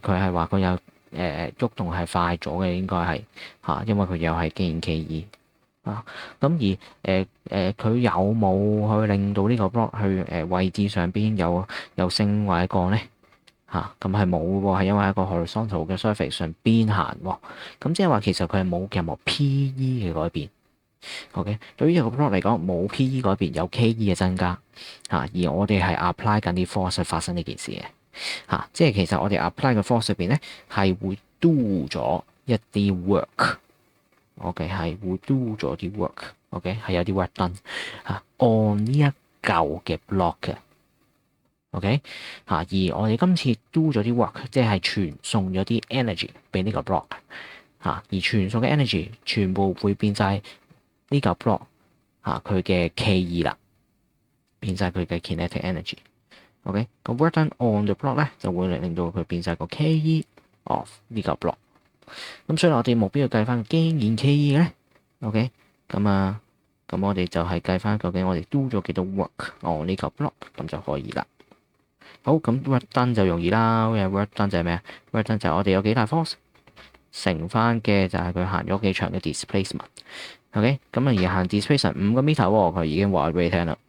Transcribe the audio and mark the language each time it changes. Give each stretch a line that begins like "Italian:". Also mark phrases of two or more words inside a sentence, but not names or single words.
Cantonese: 佢係話佢有喐動係快咗嘅，應該係因為佢又係經驗 KE咁而佢有冇去令到呢個 block 去位置上邊有升或者降咧咁係冇喎，係因為喺個 horizontal 嘅 surface 上邊行喎，咁即係話其實佢係冇任何 PE 嘅改變。OK， 對於一個 block 嚟講，冇 PE 改變，有 KE 嘅增加而我哋係 apply 緊啲 force 去發生呢件事嘅。即係其實我哋 apply 嘅 force 入邊咧，係會 do 咗一啲 work，OK 係會 do 咗啲 work，OK 係有啲
English: work done
Cantonese: on 呢一嚿嘅 block 嘅，OK 而我哋今次 do 咗啲 work，即係傳送咗啲 energy 俾呢個 block 而傳送嘅 energy 全部會變晒呢嚿 block 佢嘅 KE 啦，變晒佢嘅
English: kinetic energy。
Cantonese: OK， 咁
English: work done on the block
Cantonese: 咧就會令到佢變晒個
English: KE of
Cantonese: 呢個 block。咁所以我哋目標要計翻經驗 KE 咧。OK，咁我哋就係計翻究竟我哋 do 咗幾多
English: work on
Cantonese: 呢個 block， 咁就可以啦。好，咁
English: work done
Cantonese: 就容易啦。
English: work done
Cantonese: 就係咩啊 ？
English: work done
Cantonese: 就係我哋有幾大 force 乘翻嘅就係佢行咗幾長嘅 displacement。OK，咁而行 displacement 5個 meter 喎，佢已經話俾你聽啦。